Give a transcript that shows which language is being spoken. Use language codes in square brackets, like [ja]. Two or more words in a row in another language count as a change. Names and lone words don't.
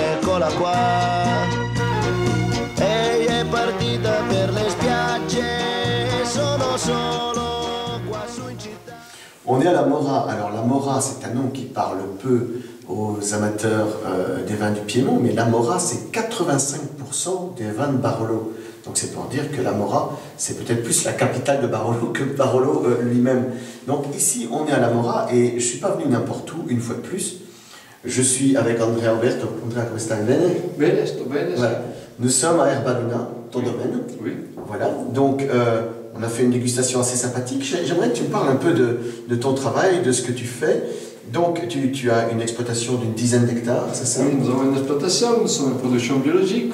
[it] eccola qua. Ehi è partita per le spiagge, solo qua su in città. [fr] On est à la Mora. Alors la Mora, c'est un nom qui parle peu aux amateurs des vins du Piémont, mais la Mora, c'est 85% des vins de Barolo. Donc c'est pour dire que la Mora, c'est peut-être plus la capitale de Barolo que Barolo lui-même. Donc ici, on est à la Mora et je ne suis pas venu n'importe où, une fois de plus. Je suis avec Andrea Alberto. Andrea, [it] come stai? Bene? Bene, sto bene. [fr] Voilà. Nous sommes à Erbaluna, ton domaine. Oui. Voilà. Donc on a fait une dégustation assez sympathique. J'aimerais que tu me parles un peu de ton travail, de ce que tu fais. Donc tu as une exploitation d'une dizaine d'hectares, c'est ça? Oui, nous avons une exploitation, nous sommes en production biologique.